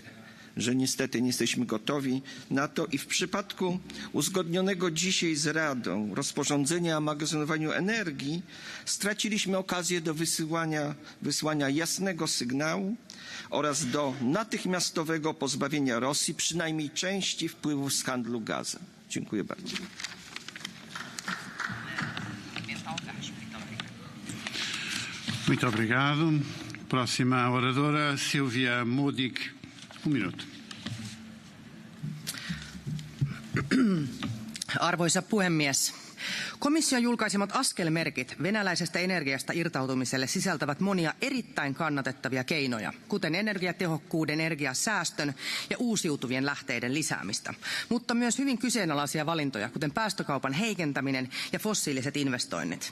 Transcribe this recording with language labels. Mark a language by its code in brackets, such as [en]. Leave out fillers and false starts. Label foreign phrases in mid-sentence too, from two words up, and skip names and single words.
[pl] Że niestety nie jesteśmy gotowi na to i w przypadku uzgodnionego dzisiaj z Radą rozporządzenia o magazynowaniu energii straciliśmy okazję do wysłania jasnego sygnału oraz do natychmiastowego pozbawienia Rosji przynajmniej części wpływów z handlu gazem. Dziękuję bardzo. [pt] Muito obrigado. Próxima oradora, Silvia Modig. Minuto. [fi] Arvoisa puhemies. Komission julkaisemat askelmerkit venäläisestä energiasta irtautumiselle sisältävät monia erittäin kannatettavia keinoja, kuten energiatehokkuuden, energiasäästön ja uusiutuvien lähteiden lisäämistä, mutta myös hyvin kyseenalaisia valintoja, kuten päästökaupan heikentäminen ja fossiiliset investoinnit.